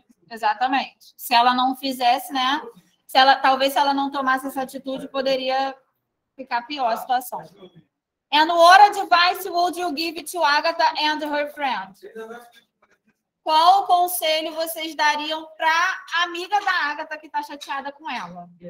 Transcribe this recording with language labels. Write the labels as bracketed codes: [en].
[pt] Exatamente. Se ela não fizesse, né? Talvez se ela não tomasse essa atitude, poderia ficar pior a situação. [en] And what advice would you give to Agatha and her friend? [pt] Qual conselho vocês dariam para a amiga da Agatha que está chateada com ela?